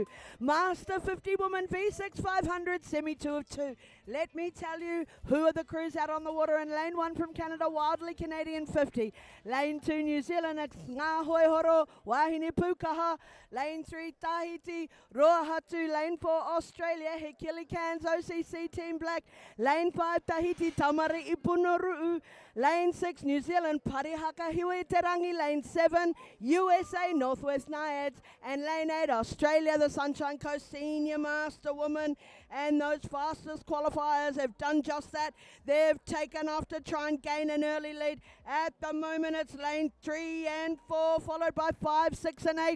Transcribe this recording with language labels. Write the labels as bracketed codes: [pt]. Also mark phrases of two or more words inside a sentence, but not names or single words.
[en] Master 50 Woman V6 500 Semi 2 of 2. Let me tell you who are the crews out on the water in lane 1 from Canada, Wildly Canadian 50. Lane 2 New Zealand, it's Ngā Hoihoro, Wahine Pukaha. Lane 3 Tahiti, Roahatu. Lane 4 Australia, Hekili Cairns OCC Team Black. Lane 5 Tahiti, Tamari Ipunaru'u. Lane 6 New Zealand, Parihaka Hiwe Terangi. Lane 7 USA Northwest Naiads. And Lane 8 Australia, the Sunshine Coast Senior Master Woman. And those fastest qualifiers have done just that. They've taken off to try and gain an early lead. At the moment, it's lane 3 and 4, followed by 5, 6, and 8.